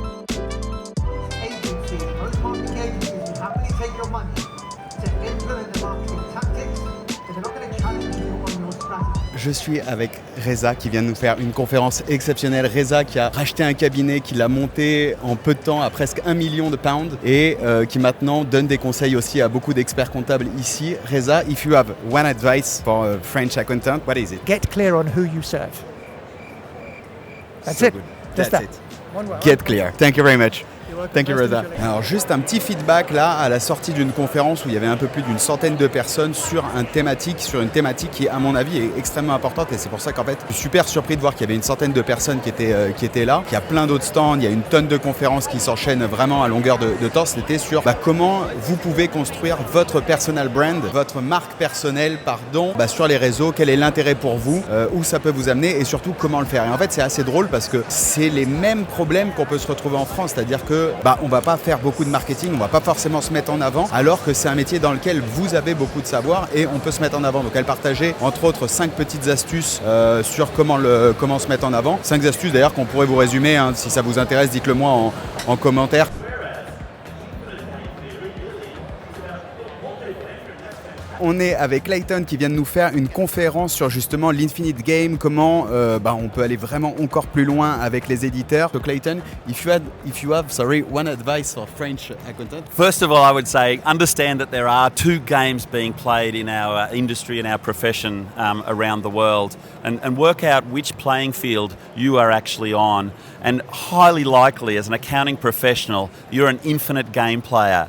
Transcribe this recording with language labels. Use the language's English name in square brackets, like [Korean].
[English] Agencies, most marketing agencies will happily take your money to implement the marketing tactics, but they're not going to challenge you on your strategy. [French] Je suis avec Reza qui vient de nous faire une conférence exceptionnelle. Reza qui a racheté un cabinet, qui l'a monté en peu de temps à presque 1 million de pounds et qui maintenant donne des conseils aussi à beaucoup d'experts comptables ici. [English] Reza, if you have one advice for a French accountant, what is it? Get clear on who you serve. That's it. Good. Just that. it. One word. Get clear. Thank you very much. Thank you, Reza. [French] Alors juste un petit feedback là à la sortie d'une conférence où il y avait un peu plus d'une centaine de personnes sur une thématique qui à mon avis est extrêmement importante, et c'est pour ça qu'en fait je suis super surpris de voir qu'il y avait une centaine de personnes qui étaient là, qu'il y a plein d'autres stands, il y a une tonne de conférences qui s'enchaînent vraiment à longueur de temps. C'était sur comment vous pouvez construire votre personal brand, votre marque personnelle sur les réseaux, quel est l'intérêt pour vous, où ça peut vous amener et surtout comment le faire. Et en fait c'est assez drôle parce que c'est les mêmes problèmes qu'on peut se retrouver en France, c'est-à-dire que on va pas faire beaucoup de marketing, on va pas forcément se mettre en avant, alors que c'est un métier dans lequel vous avez beaucoup de savoir et on peut se mettre en avant. Donc elle partageait entre autres 5 petites astuces sur comment se mettre en avant. 5 astuces d'ailleurs qu'on pourrait vous résumer, hein, si ça vous intéresse, dites-le moi en commentaire. On est avec Clayton qui vient de nous faire une conférence sur justement l'Infinite Game, comment on peut aller vraiment encore plus loin avec les éditeurs. [English] So Clayton, if you have one advice for French accountant. First of all, I would say understand that there are 2 games being played in our industry and our profession around the world, and work out which playing field you are actually on. And highly likely, as an accounting professional, you're an infinite game player.